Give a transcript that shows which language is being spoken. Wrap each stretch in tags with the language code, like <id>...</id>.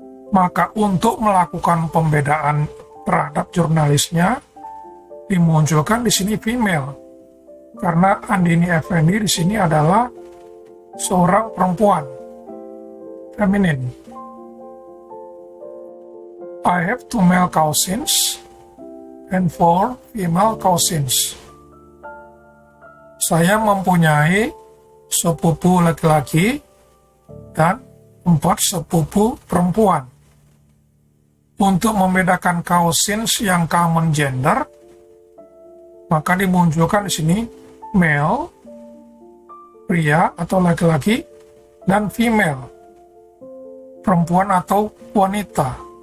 <id>Maka untuk melakukan pembedaan terhadap jurnalisnya, dimunculkan di sini female, karena Andini Effendi di sini adalah seorang perempuan, feminin.</id> <en>I have 2 male cousins and 4 female cousins.</en> <id>Saya mempunyai sepupu laki-laki dan 4 sepupu perempuan. Untuk membedakan cousins yang common gender, maka dimunculkan di sini male, pria atau laki-laki, dan female, perempuan atau wanita.</id>